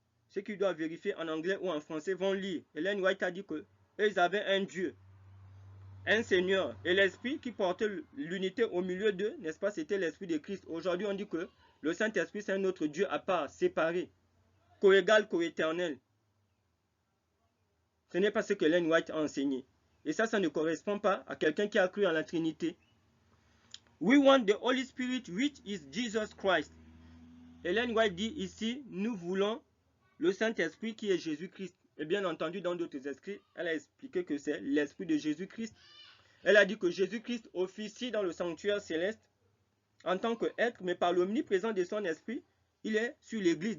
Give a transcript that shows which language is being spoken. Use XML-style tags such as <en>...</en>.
<fr>Ceux qui doivent vérifier en anglais ou en français vont lire. Ellen White a dit que ils avaient un Dieu, un Seigneur, et l'Esprit qui portait l'unité au milieu d'eux, n'est-ce pas, c'était l'Esprit de Christ. Aujourd'hui, on dit que le Saint-Esprit, c'est un autre Dieu à part, séparé, co-égal, co-éternel. Ce n'est pas ce que Ellen White a enseigné. Et ça ne correspond pas à quelqu'un qui a cru en la Trinité.</fr> <en>We want the Holy Spirit, which is Jesus Christ.</en> <fr>Ellen White dit ici, nous voulons le Saint-Esprit qui est Jésus-Christ. Et bien entendu, dans d'autres écrits, elle a expliqué que c'est l'Esprit de Jésus-Christ. Elle a dit que Jésus-Christ officie dans le sanctuaire céleste en tant qu'être, mais par l'omniprésence de son esprit, il est sur l'église.</fr>